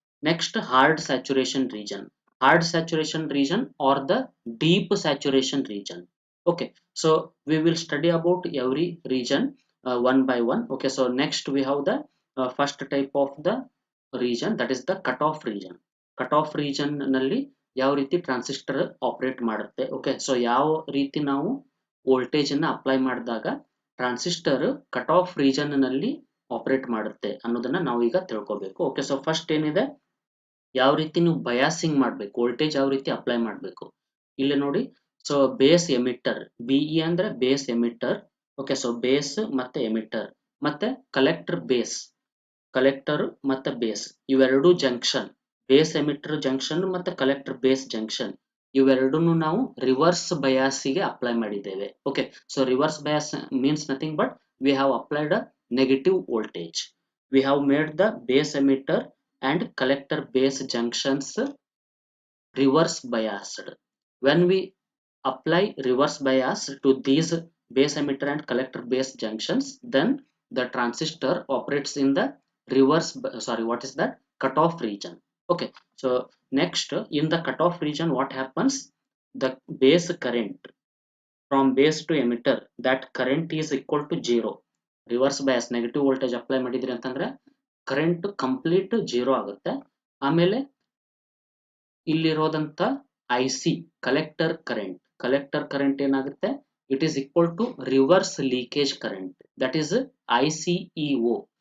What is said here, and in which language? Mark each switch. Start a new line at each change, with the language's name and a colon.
English: Next, hard saturation region. Hard saturation region or the deep saturation region. Okay, so we will study about every region one by one. Okay, so next we have the first type of the region, that is the cutoff region.
Kannada: Cutoff region ನಲ್ಲಿ ಯಾವ ರೀತಿ transistor operate ಮಾಡುತ್ತೆ. Okay, so ಯಾವ ರೀತಿ ನಾವು voltage ಅನ್ನ apply ಮಾಡಿದಾಗ transistor cut off region ನಲ್ಲಿ ಆಪರೇಟ್ ಮಾಡುತ್ತೆ ಅನ್ನೋದನ್ನ ನಾವು ಈಗ ತಿಳ್ಕೊಬೇಕು. ಓಕೆ, ಸೊ ಫಸ್ಟ್ ಏನಿದೆ, ಯಾವ ರೀತಿ ನೀವು ಬಯಾಸಿಂಗ್ ಮಾಡಬೇಕು, ವೋಲ್ಟೇಜ್ ಯಾವ ರೀತಿ ಅಪ್ಲೈ ಮಾಡಬೇಕು ಇಲ್ಲಿ ನೋಡಿ. ಸೊ ಬೇಸ್ ಎಮಿಟರ್, ಬಿಇ ಅಂದ್ರೆ base emitter. Okay, so base ಮತ್ತೆ ಎಮಿಟರ್ ಮತ್ತೆ ಕಲೆಕ್ಟರ್ ಬೇಸ್, ಕಲೆಕ್ಟರ್ ಮತ್ತೆ ಬೇಸ್ ಇವೆರಡು ಜಂಕ್ಷನ್, ಬೇಸ್ ಎಮಿಟರ್ ಜಂಕ್ಷನ್ ಮತ್ತೆ ಕಲೆಕ್ಟರ್ ಬೇಸ್ ಜಂಕ್ಷನ್ ಇವೆರಡನ್ನು ನಾವು ರಿವರ್ಸ್ ಬಯಾಸಿಗೆ ಅಪ್ಲೈ ಮಾಡಿದ್ದೇವೆ.
English: Okay, so reverse bias means nothing but we have applied a negative voltage. We have made the base emitter and collector base junctions reverse biased. When we apply reverse bias to these base emitter and collector base junctions, then the transistor operates in the reverse, sorry, what is that? Cutoff region. Okay, so next in the cutoff region what happens? the base current from base to emitter, that current is equal to 0.
Kannada: Reverse bias negative voltage apply ಮಾಡಿದ್ರಿ ಅಂತಂದ್ರೆ current complete 0 ಆಗುತ್ತೆ. ಆಮೇಲೆ ಇಲ್ಲಿರೋದಂತ
English: IC collector current
Kannada: ಏನಾಗುತ್ತೆ,
English: It is equal to reverse leakage current, that is ICEO.